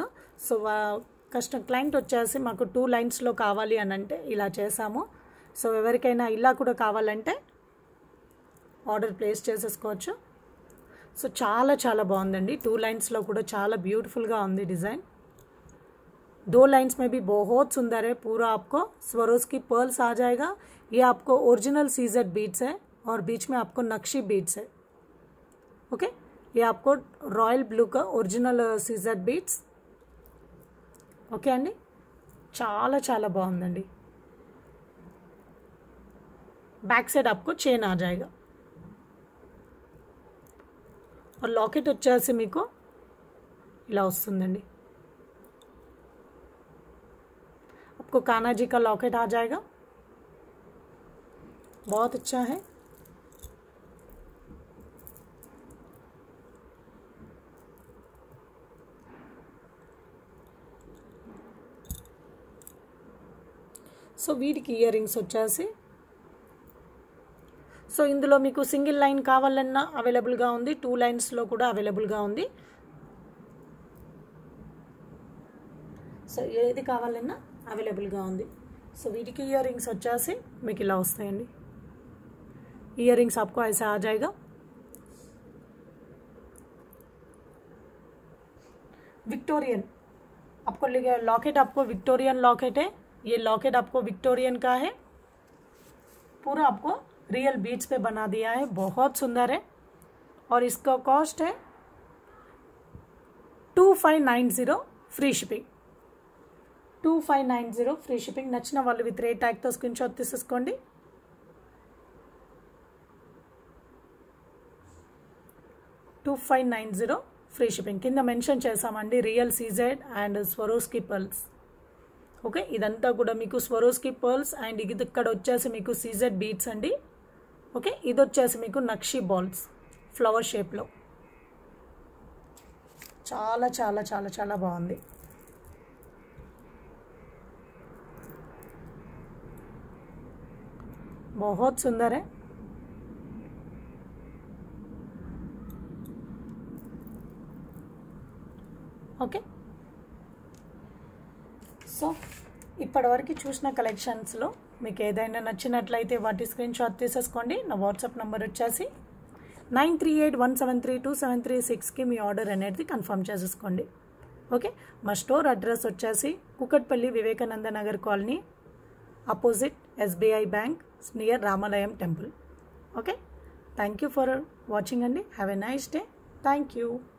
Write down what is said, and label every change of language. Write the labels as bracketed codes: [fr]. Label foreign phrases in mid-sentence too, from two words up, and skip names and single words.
[te] సో క్లయింట్ వచ్చేసి మాకు 2 లైన్స్లో కావాలి అని అంటే ఇలా చేసాము. సో ఎవరికైనా ఇలా కూడా కావాలంటే [en] order place [te] చేసేసుకోవచ్చు. సో చాలా చాలా బాగుందండి. 2 लाइन्स కూడా చాలా బ్యూటిఫుల్గా ఉంది డిज़ाइन. [hi] 2 लाइन्स में भी बहुत सुंदर है. पूरा आपको स्वरोस्की पर्ल्स आ जाएगा. ये आपको [en] original CZ beads [hi] है और बीच में आपको नक्शी बीड्स है. ओके, ये आपको [en] royal blue [hi] का [en] original CZ beads. [te] ఓకే అండి, చాలా చాలా బాగుందండి. [en] back side [hi] आपको चेन आ जाएगा और लॉकेट [te] వచ్చేసి మీకు ఇలా వస్తుందండి. [hi] आपको कान्हा जी का लॉकेट आ जाएगा. बहुत अच्छा है. [te] సో వీటికి [en] ear rings [te] వచ్చేసి సో ఇందులో మీకు [en] single line [te] కావాలన్నా అవైలబుల్గా ఉంది, 2 లైన్స్లో కూడా అవైలబుల్గా ఉంది. సో ఏది కావాలన్నా అవైలబుల్గా ఉంది. సో వీటికి [en] ear rings [te] వచ్చేసి మీకు ఇలా వస్తాయండి. [en] ear rings [hi] आपको ऐसा आ जाएगा. विक्टोरियन आपको लॉकेट, आपको विक्टोरियन लॉकेट है. ये लॉकेट आपको विक्टोरियन का है. पूरा आपको [en] real beads [hi] पे बना दिया है. बहुत सुंदर है और इसका कॉस्ट है 2590 [en] free shipping. [te] 2590 [en] free shipping. [te] నచ్చిన వాళ్ళు [en] with rate tag screen shot [te] తీసేసుకోండి. $2590 [en] free shipping. [te] కింద మెన్షన్ చేసామండి [en] real CZ and Swarovski pearls. [te] ఓకే, ఇదంతా కూడా మీకు [en] Swarovski pearls and [te] ఇది ఇక్కడ వచ్చేసి మీకు [en] CZ beads [te] అండి. ఓకే, ఇది వచ్చేసి మీకు నక్షి [en] balls flower shape. [te] చాలా చాలా చాలా చాలా బాగుంది. [hi] बहुत सुंदर है. [te] ఓకే, సో ఇప్పటివరకు చూసిన కలెక్షన్స్లో మీకు ఏదైనా నచ్చినట్లయితే వాటి [en] screen shot [te] తీసేసుకోండి. నా వాట్సాప్ నెంబర్ వచ్చేసి 9381732736కి మీ ఆర్డర్ అనేది కన్ఫర్మ్ చేసేసుకోండి. ఓకే, మా [en] store address [te] వచ్చేసి కుకట్పల్లి వివేకానంద నగర్ కాలనీ, [en] opposite SBI bank, [te] నియర్ రామాలయం టెంపుల్. [en] ఓకే, thank you for watching అండి. Have a nice day. Thank you.